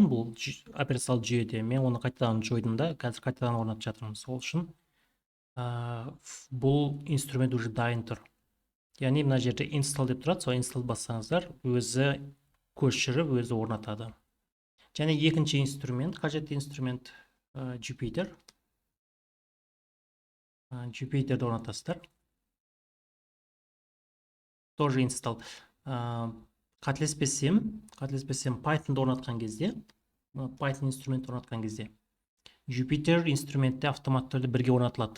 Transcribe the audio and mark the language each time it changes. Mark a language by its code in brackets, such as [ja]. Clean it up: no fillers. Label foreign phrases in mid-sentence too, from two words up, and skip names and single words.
[kk] Бұл операциялық жүйеде. Мен оны қайтадан жойдым да, қазір қайтадан орнатып жатырмын. Сол үшін бұл инструмент уже дайын тұр. Яғни мына жерде install деп тұрады. Сол install бассаңыздар, өзі көшіріп, өзі орнатады. Және екінші инструмент, қажетті инструмент Jupyter. Jupyterді орнатасыздар. Тоже install. қателеспесем Python'да орнатқан кезде, Python инструментті орнатқан кезде Jupyter инструментте автоматты түрде бірге орнатылады.